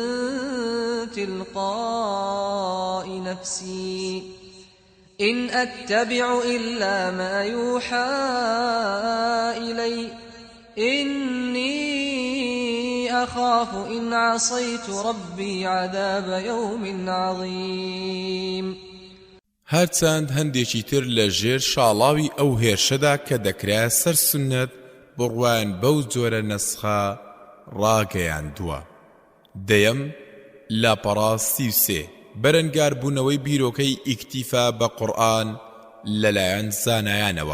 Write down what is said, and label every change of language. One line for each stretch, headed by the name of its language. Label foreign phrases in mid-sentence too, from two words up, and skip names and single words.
Arabic: تلقاء نفسي إن أتبع إلا ما يوحى إلي إني أخاف إن عصيت ربي عذاب يوم عظيم.
Central Kurdish: هەرچەند هەندێکی تر لە ژێر شاڵاوی ئەو هێرشەدا کە دەکرا سەر سنەت بڕوان بەو جۆرە نەسخە ڕاگەیاندووە. دەیەم لاپەڕاستی سێ بەرەنگار بوونەوەی بیرۆکەی ئیکتیفا بە قورئان لەلایەن زانایانەوە.